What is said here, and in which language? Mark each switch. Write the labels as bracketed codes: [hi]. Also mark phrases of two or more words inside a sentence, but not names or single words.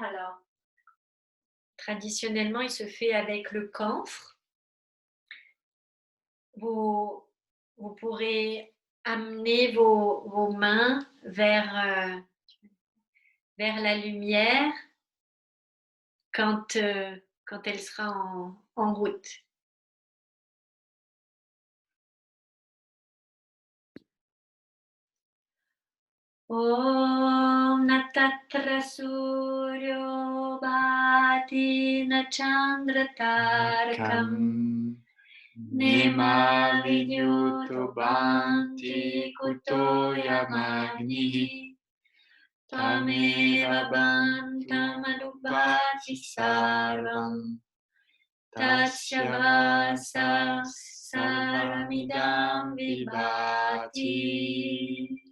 [fr] Alors, traditionnellement, il se fait avec le camphre. Vous pourrez amener vos mains vers la lumière quand elle sera en route. [sa] Om natatra suryo bhati na chandra tarakam nema vidyuto bhanti kuto yamagni tameva bantam anubhati sarvam tasya vasa sarvamidam vibhati.